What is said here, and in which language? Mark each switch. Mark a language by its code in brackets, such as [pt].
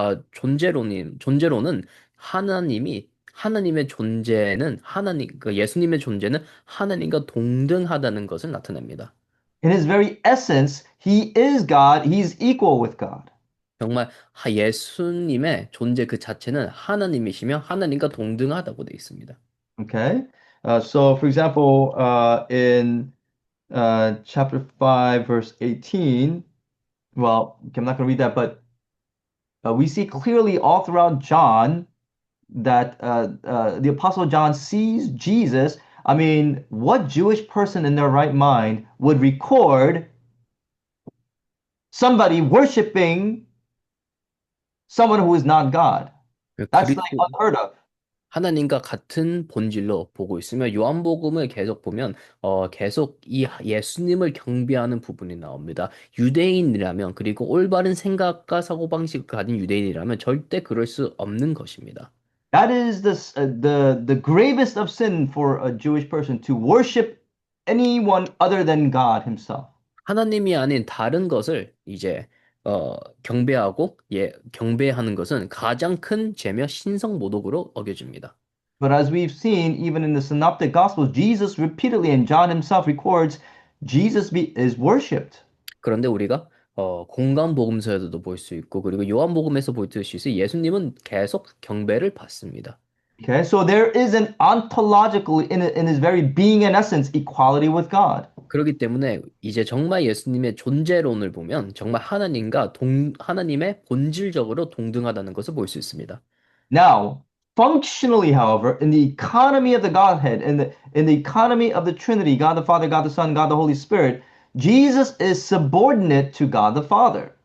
[ko] 존재론은 하나님의 존재는 그 예수님의 존재는 하나님과 동등하다는 것을 나타냅니다. [en] In his very essence, he is God, he's equal with God. [ko] 정말 예수님의 존재 그 자체는 하나님이시며 하나님과 동등하다고 되어 있습니다. [en] Okay? So, for example, in chapter 5, verse 18, well, okay, I'm not going to read that, but we see clearly all throughout John that the Apostle John sees Jesus. I mean, what Jewish person in their right mind would record somebody worshiping someone who is not God? That's like [ko] 그리스도 [en] unheard of. [ko] 하나님과 같은 본질로 보고 있으며 요한복음을 계속 보면 계속 이 예수님을 경배하는 부분이 나옵니다. 유대인이라면 그리고 올바른 생각과 사고방식을 가진 유대인이라면 절대 그럴 수 없는 것입니다. [en] That is the gravest of sin for a Jewish person to worship anyone other than God Himself. [ko] 하나님이 아닌 다른 것을 이제 경배하고 경배하는 것은 가장 큰 죄며 신성 모독으로 어겨집니다. [en] But as we've seen, even in the Synoptic Gospels, Jesus repeatedly, and John himself records, is worshipped. [ko] 그런데 우리가 공간복음서에서도 볼 수 있고 그리고 요한복음에서 볼 수 있어요. 예수님은 계속 경배를 받습니다. [en] Okay, so there is an ontological, in his very being and essence, equality with God. [ko] 그렇기 때문에 이제 정말 예수님의 존재론을 보면 정말 하나님의 본질적으로 동등하다는 것을 볼 수 있습니다. [en] Now, functionally, however, in the economy of the Godhead, in the economy of the Trinity, God the Father, God the Son, God the Holy Spirit, Jesus is subordinate to God the Father.